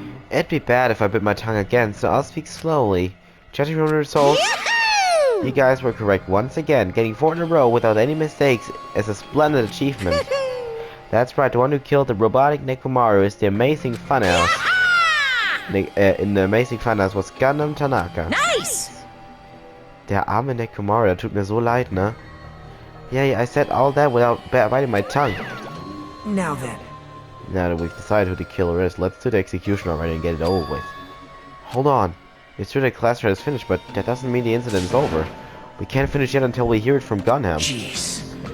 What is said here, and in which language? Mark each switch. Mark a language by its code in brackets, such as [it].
[en] It'd be bad if I bit my tongue again, so I'll speak slowly. Judging from the results, you guys were correct once again. Getting 4 in a row without any mistakes is a splendid achievement. That's right, the one who killed the robotic Nekomaru is the amazing funhouse. In the amazing funhouse was Gundam Tanaka. Nice! [de] Der arme Nekomaru, der tut mir so leid, ne? [en] Yeah, I said all that without biting my tongue. Now then. Now that we've decided who the killer is, let's do the execution already and get it over with. Hold on. It's true that class is finished, but that doesn't mean the incident is over. We can't finish yet until we hear it from Gunham. Jeez.